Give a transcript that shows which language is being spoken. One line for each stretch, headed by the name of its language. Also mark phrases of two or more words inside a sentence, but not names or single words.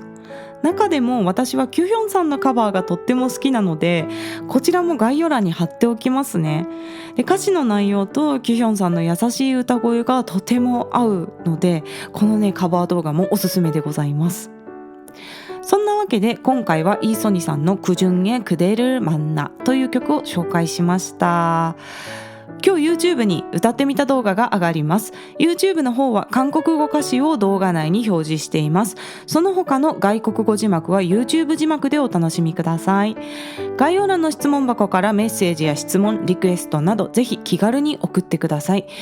Japanese: 中でも私はキュヒョンさんのカバーがとっても好きなのでこちらも概要欄に貼っておきますね。で歌詞の内容とキュヒョンさんの優しい歌声がとても合うのでこのねカバー動画もおすすめでございます。そんなわけで今回はイーソニさんの 그중에 그대를 만나 という曲を紹介しました。今日 YouTube に歌ってみた動画が上がります。 YouTube の方は韓国語歌詞を動画内に表示しています。その他の外国語字幕は YouTube 字幕でお楽しみください。概要欄の質問箱からメッセージや質問、リクエストなどぜひ気軽に送ってください。